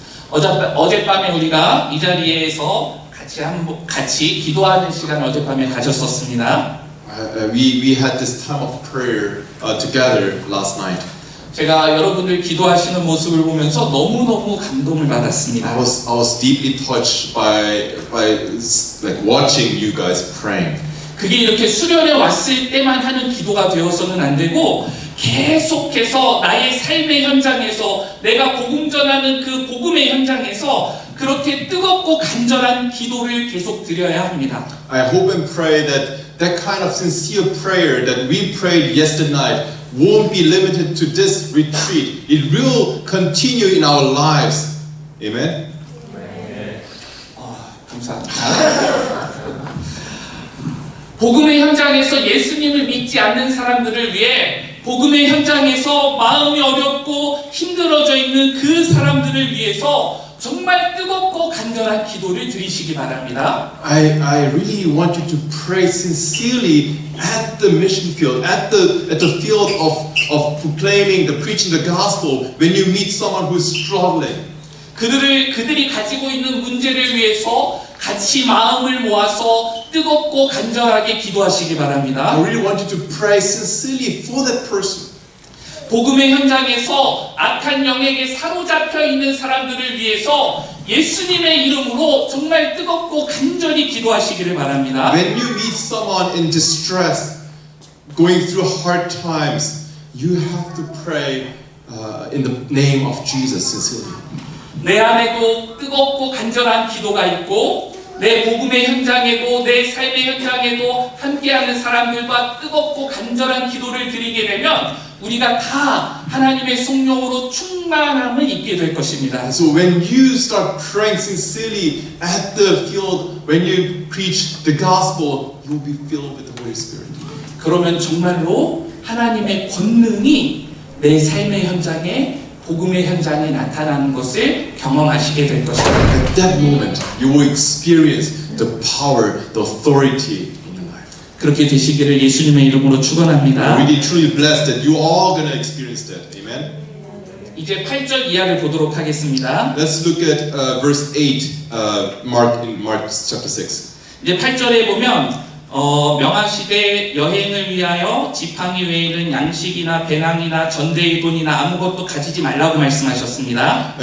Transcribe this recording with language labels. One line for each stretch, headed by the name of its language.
Korean: 어젯밤에 우리가 이 자리에서 같이 기도하는 시간을 어젯밤에 가졌었습니다.
English: We had this time of prayer together last night.
Korean: 제가 여러분들 기도하시는 모습을 보면서 너무너무 감동을 받았습니다.
English: I was deeply touched by like watching you guys praying.
Korean: 그게 이렇게 수련에 왔을 때만 하는 기도가 되어서는 안 되고 계속해서 나의 삶의 현장에서 내가 복음 전하는 그 복음의 현장에서 그렇게 뜨겁고 간절한 기도를 계속 드려야 합니다.
English: I hope and pray that kind of sincere prayer that we prayed yesterday night won't be limited to this retreat. It will continue in our lives. Amen?
Korean: 감사합니다. 복음의 현장에서 예수님을 믿지 않는 사람들을 위해 복음의 현장에서 마음이 어렵고 힘들어져 있는 그 사람들을 위해서 정말 뜨겁고 간절한 기도를 드리시기 바랍니다.
English: I really want you to pray sincerely at the mission field, at the field of proclaiming, preaching the gospel when you meet someone who's struggling.
Korean: 그들이 가지고 있는 문제를 위해서 같이 마음을 모아서 뜨겁고 간절하게 기도하시기
English: I
Korean: 바랍니다.
English: really want you to pray sincerely for that person.
Korean: 복음의 현장에서 악한 영에게 사로잡혀 있는 사람들을 위해서 예수님의 이름으로 정말 뜨겁고 간절히 기도하시기를 바랍니다.
English: When you meet someone in distress, going through hard times, you have to pray in the name of Jesus sincerely.
Korean: 내 안에도 뜨겁고 간절한 기도가 있고 내 복음의 현장에도 내 삶의 현장에도 함께하는 사람들과 뜨겁고 간절한 기도를 드리게 되면 우리가 다 하나님의 성령으로 충만함을 입게 될 것입니다.
English: So when you start praying sincerely at the field, when you preach the gospel, you will be filled with the Holy Spirit.
Korean: 그러면 정말로 하나님의 권능이 내 삶의 현장에 복음의 현장에 나타나는 것을 경험하시게 될 것입니다.
English: At that moment, you will experience the power, the authority in your life.
Korean: 그렇게 되시기를 예수님의 이름으로
English: I'm
Korean: 축원합니다.
English: really truly blessed that you all gonna experience that. Amen.
Korean: 이제 8절 이하를 보도록 하겠습니다.
English: Let's look at verse 8, Mark chapter 6.
Korean: 이제 8절에 보면 명하시되 여행을 위하여 지팡이 외에는 양식이나 배낭이나 전대의 돈이나 아무것도 가지지 말라고 말씀하셨습니다.